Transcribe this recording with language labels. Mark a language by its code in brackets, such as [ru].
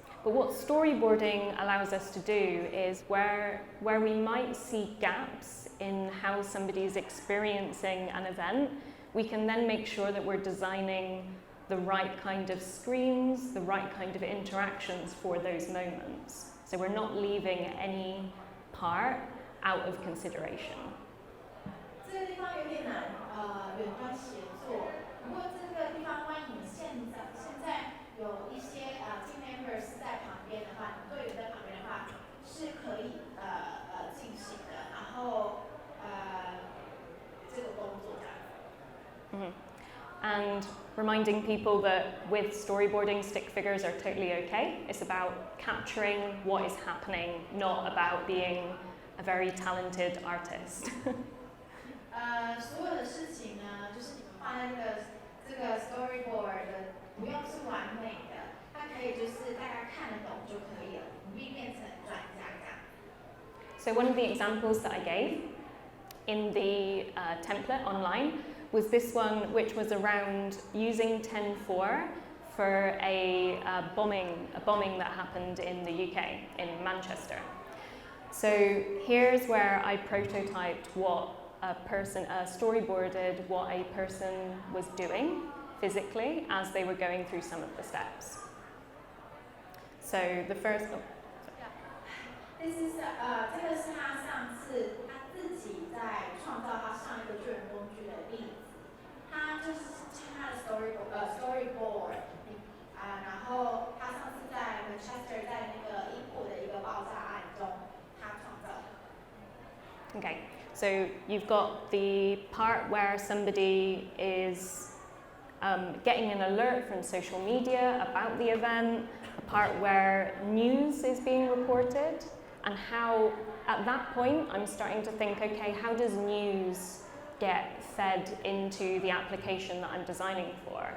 [en] But what storyboarding allows us to do is where we might see gaps in how somebody's experiencing an event, we can then make sure that we're designing the right kind of screens, the right kind of interactions for those moments. So we're not leaving any part out of consideration. [zh] 这个地方有点难，远端协作。不过这个地方，万一你现在有一些 [en] team members [zh] 在旁边的话，你队友在旁边的话，是可以进行的。然后这个工作这样。 [en] And reminding people that with storyboarding, stick figures are totally okay. It's about capturing what is happening, not about being a very talented artist. [zh] 所有的事情呢，就是你们放在这个 storyboard 的，不用是完美的，它可以就是大家看得懂就可以了，不必变成专家这样。 [en] So one of the examples that I gave in the template online was this one, which was around using 10.4 for a bombing that happened in the UK, in Manchester. So here's where I prototyped what storyboarded what a person was doing physically as they were going through some of the steps. So the first... This is [zh] 这个是他上次他自己在创造他上一个救援工具的例子。他就是他的 storyboard 然后他上次在 Manchester 在那个英国的一个爆炸案中，他创造的。 [en] Okay, so you've got the part where somebody is getting an alert from social media about the event, a part where news is being reported, and how at that point I'm starting to think, okay, how does news get fed into the application that I'm designing for?